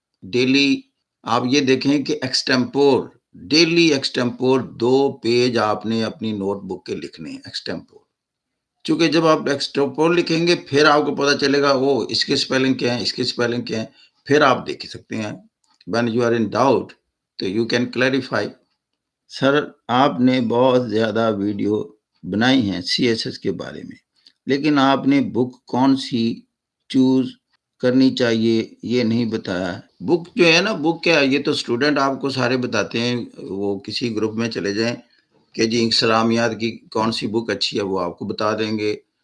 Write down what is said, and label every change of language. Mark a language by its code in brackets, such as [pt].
[ur] Daily آپ یہ دیکھیں کہ ایکسٹمپور، ڈیلی ایکسٹمپور 2 پیج آپ نے اپنی نوٹ بک کے لکھنے ہیں ایکسٹمپور. چونکہ جب آپ ایکسٹمپور لکھیں گے پھر آپ کو پتا چلے گا وہ اس کے اسپیلنگ کیا ہیں، اس کے اسپیلنگ کیا ہیں، پھر آپ دیکھ سکتے ہیں. [en] when you are in doubt تو you can clarify. [ur] سر آپ نے بہت زیادہ ویڈیو بنائی ہیں CSS کے بارے میں، لیکن آپ نے بک کون سی چوز کرنی چاہیے یہ نہیں بتایا. بک جو ہے نا، بک کیا ہے، یہ تو اسٹوڈنٹ آپ کو سارے بتاتے ہیں. وہ کسی گروپ میں چلے جائیں کہ جی اسلامیات کی کون سی بک اچھی ہے وہ آپ کو بتا دیں گے.